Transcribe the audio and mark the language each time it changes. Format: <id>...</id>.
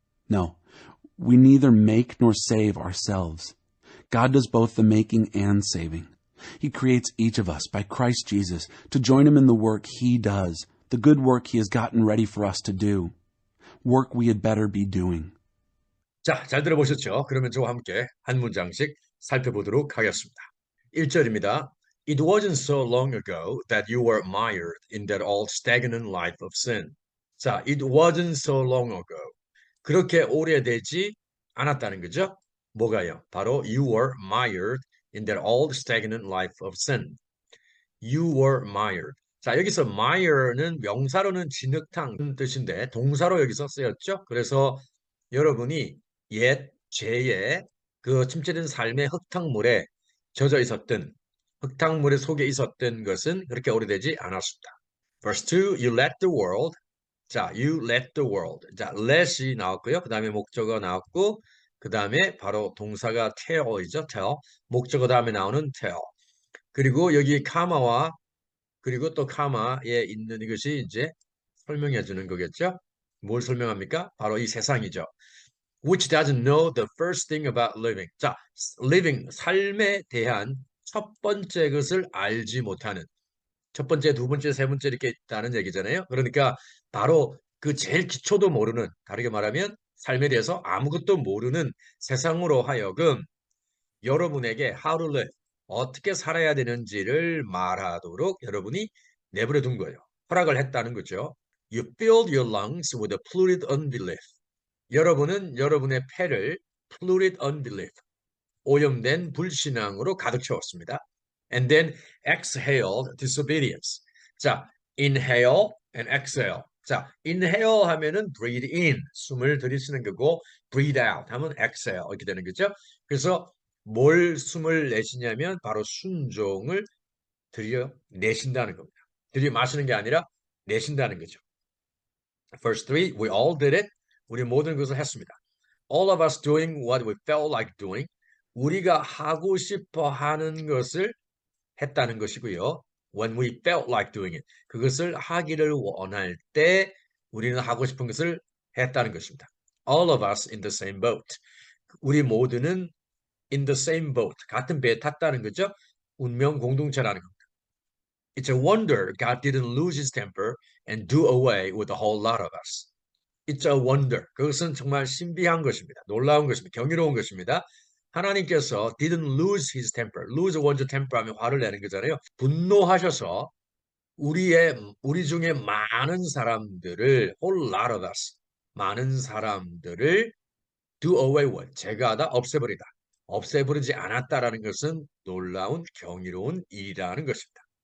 <en>No, we neither make nor save ourselves. God does both the making and saving. He creates each of us by Christ Jesus to join him in the work he does, the good work he has gotten ready for us to do. Work we had better be doing.</en> <ko>자, 잘 들어보셨죠? 그러면 저와 함께 한 문장씩 살펴보도록 하겠습니다. 1절입니다.</ko> <en>It wasn't so long ago that you were mired in that old stagnant life of sin. 자, it wasn't so long ago.</en> <ko>그렇게 오래되지 않았다는 거죠. 뭐가요?</ko> <en>바로 you were mired in that old stagnant life of sin. You were mired.</en> <ko>자, 여기서 mire는 명사로는 진흙탕 뜻인데 동사로 여기서 쓰였죠. 그래서 여러분이 옛 죄의 그 침체된 삶의 흙탕물에 젖어 있었던 흙탕물에 속에 있었던 것은 그렇게 오래되지 않았습니다.</ko> <en>Verse 2, you let the world. 자, you let the world.</en> <ko>자, let이 나왔고요. 그 다음에 목적어 나왔고, 그 다음에 바로 동사가 tell이죠.</ko> <en>tell.</en> <ko>목적어 다음에 나오는 tell. 그리고 여기 카마와 그리고 또 카마에 있는 이것이 이제 설명해 주는 거겠죠. 뭘 설명합니까? 바로 이 세상이죠.</ko> <en>Which doesn't know the first thing about living.</en> <ko>자, living, 삶에 대한 첫 번째 것을 알지 못하는 첫 번째, 두 번째, 세 번째 이렇게 있다는 얘기잖아요. 그러니까 바로 그 제일 기초도 모르는, 다르게 말하면 삶에 대해서 아무것도 모르는 세상으로 하여금 여러분에게</ko> <en>how to live,</en> <ko>어떻게 살아야 되는지를 말하도록 여러분이 내버려 둔 거예요. 허락을 했다는 거죠.</ko> <en>You filled your lungs with a polluted unbelief.</en> <ko>여러분은 여러분의 폐를</ko> <en>polluted unbelief,</en> <ko>오염된 불신앙으로 가득 채웠습니다.</ko> <en>And then exhaled disobedience. 자, inhale and exhale.</en> <ko>자, inhale 하면은</ko> <en>breathe in,</en> <ko>숨을 들이쉬는 거고,</ko> <en>breathe out</en> <ko>하면 exhale 이렇게 되는 거죠. 그래서 뭘 숨을 내쉬냐면 바로 순종을 들여내신다는 겁니다. 들이마시는 게 아니라 내쉰다는 거죠.</ko> <en>Verse 3, we all did it.</en> <ko>우리 모든 것을 했습니다.</ko> <en>All of us doing what we felt like doing.</en> <ko>우리가 하고 싶어 하는 것을 했다는 것이고요.</ko> <en>When we felt like doing it.</en> <ko>그것을 하기를 원할 때 우리는 하고 싶은 것을 했다는 것입니다.</ko> <en>All of us in the same boat.</en> <ko>우리 모두는</ko> <en>in the same boat.</en> <ko>같은 배에 탔다는 거죠. 운명 공동체라는 겁니다.</ko> <en>It's a wonder God didn't lose his temper and do away with a whole lot of us. It's a wonder.</en> <ko>그것은 정말 신비한 것입니다. 놀라운 것입니다. 경이로운 것입니다. 하나님께서</ko> <en>didn't lose his temper.</en> <ko>lose 원조 temper 하면 화를 내는 거잖아요. 분노하셔서 우리 중에 많은 사람들을</ko> <en>whole lot of us</en> <ko>많은 사람들을</ko> <en>do away with</en> <ko>제거하다 없애버리다 없애버리지 않았다라는 것은 놀라운 경이로운 일이라는 것입니다.</ko>